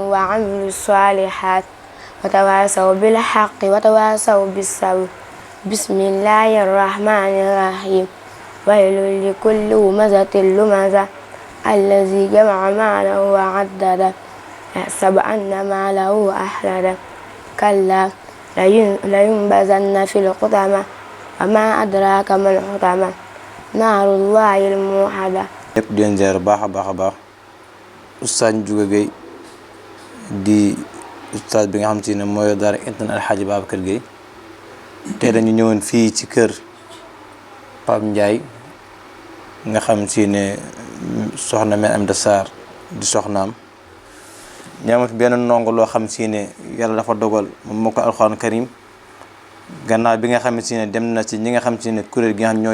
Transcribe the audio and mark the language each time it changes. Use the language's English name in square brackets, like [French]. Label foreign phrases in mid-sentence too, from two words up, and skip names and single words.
[Arabic] وعملوا الصالحات وتواصوا بالحق وتواصوا بالصبر بسم الله الرحمن الرحيم ويل لكل همزة لمزة الذي جمع ماله وعدده يحسب أن ماله أخلده كلا لينبذن في الحطمة وما أدراك ما الحطمة نار الله الموقدة. [Wolof] ñëpp di leen ziar baax a baax Oustaz Ndiouga Gueye di oustaz bi nga xam si ne mooy daara internet Alxaaji Babacar Gueye tey dañu ñëwoon fii ci kër Pape Ndiaye nga xam si ne soxna Mame Amdy Sarr di soxnaam ñaamati benn ndongo loo xam si ne yàlla dafa dogal moom moo ko [Arabic] القرآن الكريم [Wolof] gannaaw bi nga xam si ne dem na ci ñi nga xam si ne kuréel gi nga xam ñoo